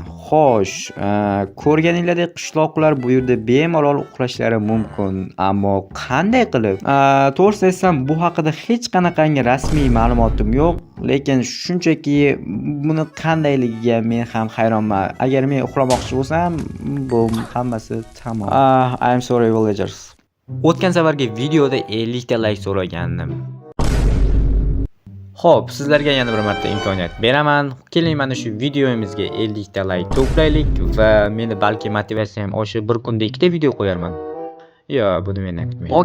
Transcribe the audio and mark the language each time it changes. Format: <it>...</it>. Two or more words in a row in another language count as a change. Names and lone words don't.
<uz>Xo'sh, ko'rganinglardek qishloqlar bu yerda bemalol uxlashlari mumkin, ammo qanday qilib? To'g'risi aytsam, bu haqida hech qanaqangi rasmiy ma'lumotim yo'q, lekin shunchaki buni qandayligiga men ham hayronman. Agar men uxlamoqchi bo'lsam, bu hammasi tamom.</uz> <en>I'm sorry villagers.</en> <uz>O'tgan safargi videoda 50 ta like so'ragandim. Xo'p, sizlarga yana bir marta imkoniyat beraman. Keling, mana shu videomizga 50 ta like to'playlik va meni balki motivatsiyam oshib bir kunda 2 ta video qo'yarman. Yo, buni men aytmayman.</uz>